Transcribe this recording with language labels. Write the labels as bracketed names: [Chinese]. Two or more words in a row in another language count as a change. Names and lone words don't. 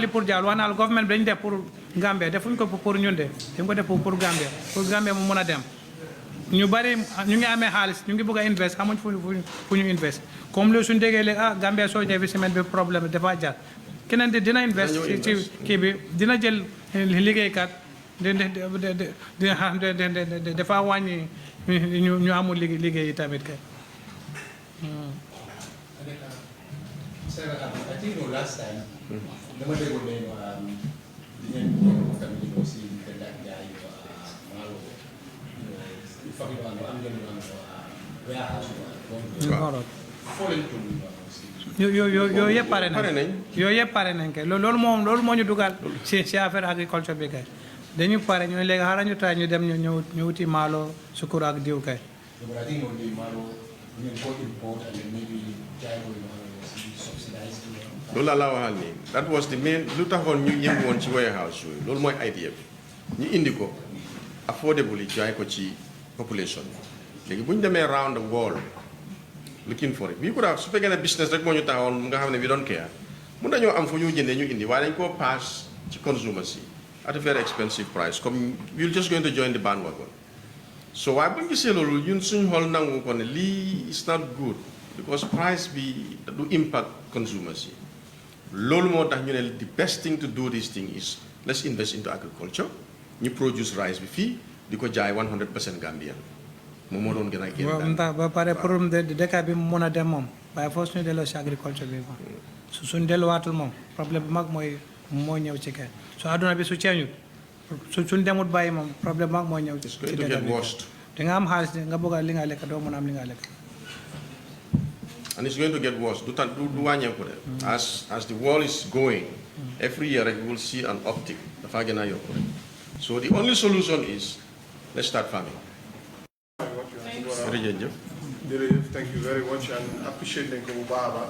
[Wolof] pour Jawle wax naa la government bi dañu def pour Gambia defuñ ko pour ñun de dañ ko def pour Gambia mu mën a dem ñu bari ñu ngi amee xaalis ñu ngi bëgg a invest xamuñ fu ñu invest comme loolu suñu déggee léegi Gambia soo ñëwee semaine bi problème dafa jar keneen dina invest ci kii bi dina jël liggéeykat dina xam dafa wàññi ñu amul liggéey yi tamit kay. [English] I think last time, [Wolof] dama déggoon ne di ngeen tamit ñu aussi di jaay maalo fagi do am ngeen warehouse foo leen tudd yooyu yëpp pare nañ yooyu yëpp pare nañ kay loolu moo ñu dugal ci affaire agriculture bi kay dañu pare ñu léegi xaaral ñu try ñu dem ñu wuti maalo sukur ak diw kay. loolu laa waxal nii [English] that was the main [Wolof] lu taxoon ñu yëngu woon ci warehouse yooyu loolu mooy idea bi ñu indi ko affordably jaay ko ci population léegi bu ñu demee [English] round the world looking for it [Wolof] bii ko daal su fekkee ne business rek moo ñu taxawoon nga xam ne [English] we don't care [Wolof] mun nañoo am fu ñu jëndee ñu indi waaye dañ koo pass ci consumers yi [English] at a very expensive price [Wolof] comme [English] we're just going to join the bandwagon [Wolof] so waaye bu ñu gisee loolu ñun suñu xool nangu ko ne lii [English] is not good because [Wolof] price bi du [English] impact consumers [Wolof] yi loolu moo tax ñu ne [English] the best thing to do this thing is let's invest into agriculture [Wolof] ñu [English] produce rice [Wolof] bi fii di ko jaay 100% Gambian moom moo doon gën a génn daal ba pare [French] problème de [Wolof] dëkk bi mu mën a dem moom waaye foofu suñu delloo si agriculture bi moom su suñu delluwaatul moom problème bu mag moo ñëw ci kay su àdduna bi su ceeñut suñ demut bàyyi moom problème bu mag moo ñëw ci dëkk bi da nga am xaalis nga bëgg a li nga lekk doo mën a am li nga lekk. [English] And it's going to get worse. As the world is going, every year we will see an uptick. So the only solution is let's start farming. Thank you very much and appreciate Nko Baba.